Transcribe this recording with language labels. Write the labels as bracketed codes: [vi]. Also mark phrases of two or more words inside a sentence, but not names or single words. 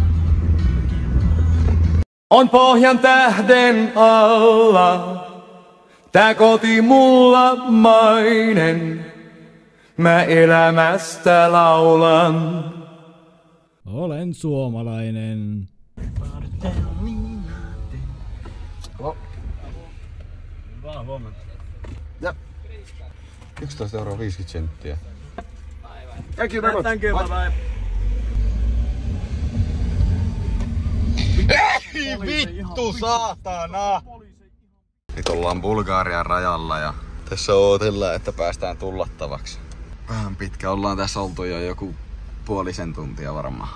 [fi] On pohjan tähden alla, tää koti mulla mainen. Mä elämästä laulan. Olen suomalainen. Hyvää huomenta. 11,50 €. [en] Thank you very much. Thank you, bye bye. [fi] Ei vittu saatana! Nyt ollaan Bulgarian rajalla ja tässä odotellaan, että päästään tullattavaksi. Vähän pitkä, ollaan tässä oltu jo joku puolisen tuntia varmaan.